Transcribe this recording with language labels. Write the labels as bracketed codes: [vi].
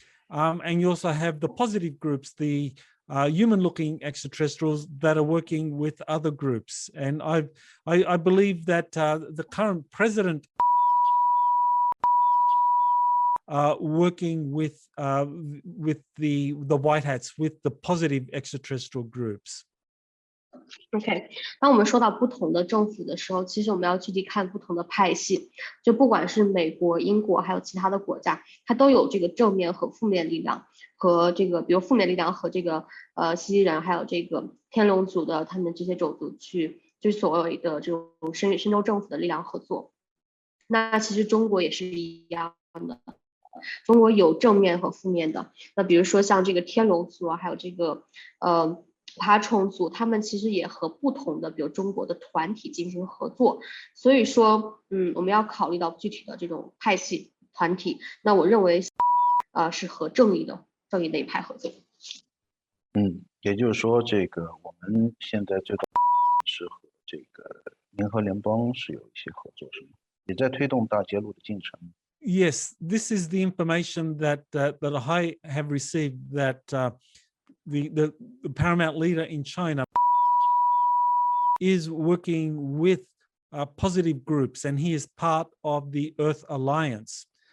[en] And you also have the positive groups, the human-looking extraterrestrials that are working with other groups. And I believe that the current president working with the white hats, with the positive extraterrestrial groups. [zh] OK， 当我们说到不同的政府的时候，其实我们要具体看不同的派系，就不管是美国、英国还有其他的国家，它都有这个正面和负面力量，和这个比如负面力量和这个蜥蜴人还有这个天龙族的他们这些种族去就是所谓的这种深州政府的力量合作。那其实中国也是一样的，中国有正面和负面的。那比如说像这个天龙族啊，还有这个爬虫族，他们其实也和不同的比如中国的团体进行合作。所以说我们要考虑到具体的这种派系团体。那我认为是和正义那一派合作。也就是说这个我们现在最大是和这个银河联盟是有一些合作，是吗？也在推动大揭露的进程。 [en] Yes, this is the information that I have received, that the paramount leader in China is working with positive groups, and he is part of the Earth Alliance,